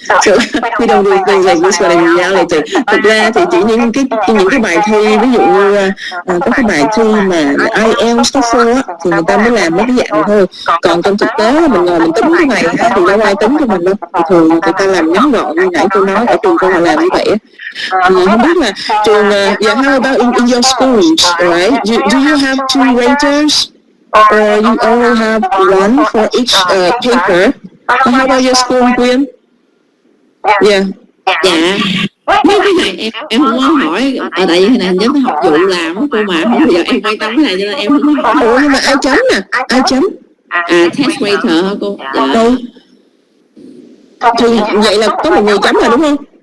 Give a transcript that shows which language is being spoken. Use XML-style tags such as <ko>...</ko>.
<en>So we don't do things like this, but in reality,</en> <vi>thực ra thì chỉ những cái bài thi, ví dụ như có cái bài thi mà IELTS, TOEFL á, thì người ta mới làm mấy cái dạng thôi. Còn trong thực tế mình ngồi mình tính cái này thì đâu ai tính cho mình đâu. Thường người ta làm ngắn gọn như nãy tôi nói, ở trường tôi là làm như vậy á. Không biết là trường,</vi> <en>how about in your schools, right? Do you have two raters, or you only have one for each paper? How about your school, Quyên?</en> <vi>Dạ, mấy cái này em không có hỏi, tại vì cái này giống học vụ làm của cô mà không bao giờ em quan tâm cái này cho nên em không có hỏi. Ủa nhưng mà ai chấm nè? Ai chấm? Test rater hả cô? Thì vậy là có một người chấm rồi đúng không?</vi>